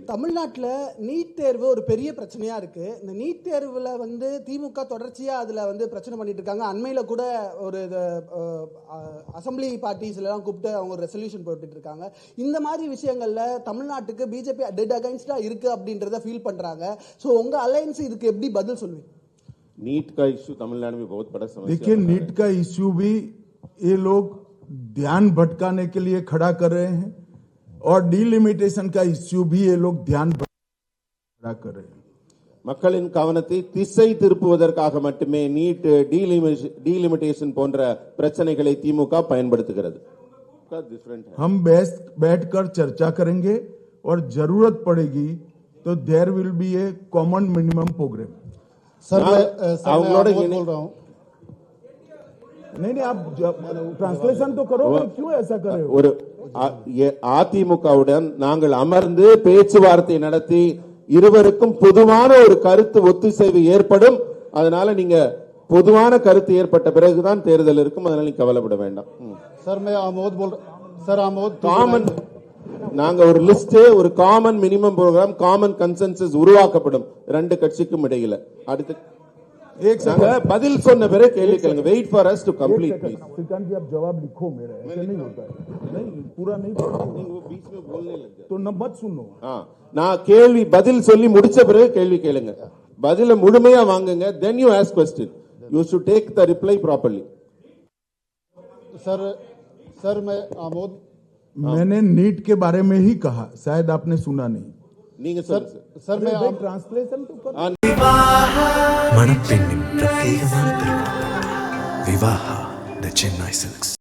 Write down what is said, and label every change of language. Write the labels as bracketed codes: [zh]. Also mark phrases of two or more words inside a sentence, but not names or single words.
[ta] தமிழ்நாட்டில் நீட் தேர்வு ஒரு பெரிய பிரச்சனையா இருக்கு. இந்த நீட் தேர்வுல வந்து திமுக தொடர்ச்சியா அதுல வந்து பிரச்சனை பண்ணிட்டு இருக்காங்க. அண்மையில கூட ஒரு [en] assembly parties [ta] எல்லாம் கூப்பிட்டு அவங்க ஒரு ரெசல்யூஷன் போட்டுட்டு இருக்காங்க. இந்த மாதிரி விஷயங்கள்ல தமிழ்நாட்டுக்கு பிஜேபி [en] dead against [ta] இருக்கு அப்படின்றத ஃபீல் பண்றாங்க. ஸோ உங்க அலையன்ஸ் இதுக்கு எப்படி பதில் சொல்லுவீங்க? [hi] नीट का इश्यू तमिलनाडु में बहुत बड़ा समस्या। देखिए, नीट का इश्यू भी ये लोग ध्यान भटकाने के लिए खड़ा कर रहे हैं और डीलिमिटेशन का इश्यू भी ये लोग ध्यान खड़ा कर रहे हैं. [ta] மக்களின் கவனத்தை திசை திருப்புவதற்காக மட்டுமே நீட் டீலிமிட்டேஷன் போன்ற பிரச்சனைகளை திமுக பயன்படுத்துகிறது. [hi] हम बैठकर चर्चा करेंगे और जरूरत पड़ेगी तो [en] there will be a common minimum program. [hi] सर मैं [ta] அவங்களோட [hi] बोल रहा हूँ. नहीं आप ट्रांसलेशन तो करो. क्यों ऐसा कर रहे हो? [ta] ஒரு அதிமுகவுடன் நாங்கள் அமர்ந்து பேச்சுவார்த்தை நடத்தி இருவருக்கும் பொதுவான ஒரு கருத்து ஒத்திசைவு ஏற்படும். அதனால நீங்க பொதுவான கருத்து ஏற்பட்ட பிறகுதான் தேர்தல் இருக்கும். அதனால நீங்க கவலைப்பட வேண்டாம். [hi] सर मैं आमोद बोल रहा. सर आमोद [ta] காமன் நாங்க ஒரு லிஸ்ட், ஒரு [en] common minimum program, common consensus [ta] உருவாக்கப்படும் ரெண்டு கட்சிக்கும் இடையில. அடுத்து [hi] एक सेकंड [ta] பதில் சொன்ன பிறகு கேள்வி கேளுங்க. [en] wait for us to complete please. [hi] श्रीकांत जी आप जवाब लिखो मेरा. ऐसे नहीं होता है. नहीं पूरा नहीं நீங்க बीच में बोलने लग गए तो न मत सुनो. [ta] நான் கேள்வி பதில் சொல்லி முடிச்ச பிறகு கேள்வி கேளுங்க. பதில முழுமையா வாங்குங்க. [en] then you ask question. you should take the reply properly. [hi] सर मैं आमोद. मैंने नीट के बारे में ही कहा, शायद आपने सुना नहीं. [ta] நீங்க சொல்லுங்க. [hi] सर मैं ट्रांसलेशन तो कर. [ta] மணப்பெண்ணின் பிரத்யேகமான திருமணம் விவாஹா தி சென்னை சில்க்ஸ்.